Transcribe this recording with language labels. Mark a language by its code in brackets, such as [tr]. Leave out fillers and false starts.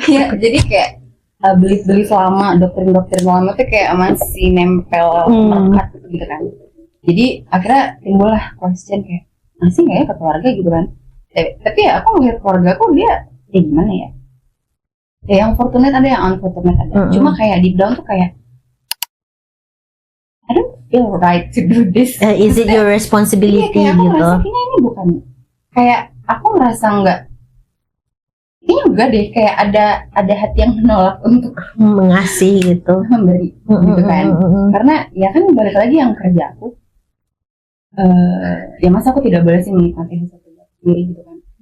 [id] Ya jadi kayak beli lama, doktrin lama tuh kayak masih nempel melekat gitu kan. Jadi akhirnya timbul lah question kayak masih nggak ya ke keluarga gitu kan. Tapi ya aku ngeliat keluarga aku dia gimana ya, yang fortunate ada, yang unfortunate ada. Cuma kayak [en] deep down [id] tuh kayak [en] I don't feel right to do this. Is it your responsibility [id] kayak aku gitu? ngerasa kayaknya ini bukan, kayak aku ngerasa kayaknya enggak deh, kayak ada hati yang menolak untuk mengasih gitu, memberi gitu kan. Karena ya kan balik lagi yang kerja aku, ya masa aku tidak boleh sih menikmati hasil kerja sendiri gitu kan.